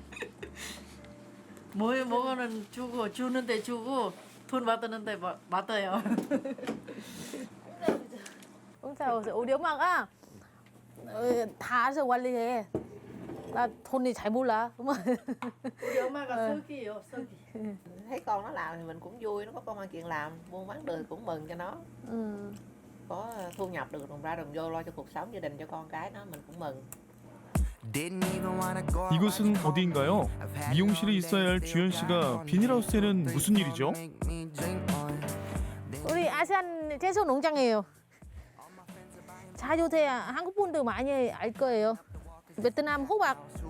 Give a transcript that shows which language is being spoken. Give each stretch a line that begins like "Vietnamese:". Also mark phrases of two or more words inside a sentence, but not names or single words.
Korean: 뭐는 주고 주는데 주고 돈 받았는데 받아요. 공짜 없어요. 우리 엄마가 다 알아서 관리해. 나 돈이 잘 몰라. 우리 엄마가 썩이요, 썩이.
Vietnamese: Thấy con nó làm thì mình cũng vui, nó có công ăn chuyện làm, buôn bán được cũng mừng cho nó. Có thu nhập được đồng ra đồng vô lo cho cuộc sống gia đình cho con cái nó mình cũng mừng.
Korean: 이곳은 어디인가요? 미용실에 있어야 할 주연 씨가 비닐하우스에는 무슨 일이죠? 우리 아시안 채소 농장이에요. 자주 돼야 한국 분들 많이 알 거예요. 베트남 호박.